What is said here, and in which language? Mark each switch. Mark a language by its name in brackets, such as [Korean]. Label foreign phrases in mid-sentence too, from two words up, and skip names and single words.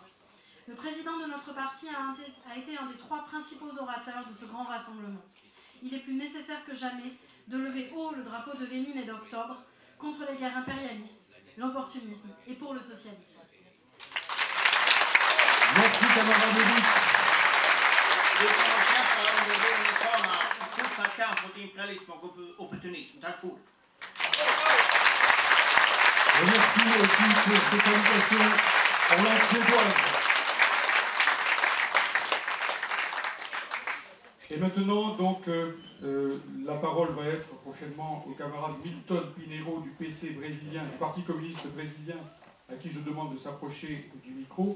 [French] Le président de notre parti a été un des 3 principaux orateurs de ce grand rassemblement. Il est plus nécessaire que jamais de lever haut le drapeau de Lénine et d'Octobre contre les guerres impérialistes, l'opportunisme et pour le socialisme. Merci camarade Erik. [Swedish] Fortsatt kamp mot imperialism och opportunism. Tack för [French] Et merci aussi pour ces salutations en langue suédoise. Et maintenant, donc, la parole va être prochainement au camarade Milton Pinheiro du PC brésilien, du Parti communiste brésilien, à qui je demande de s'approcher du micro.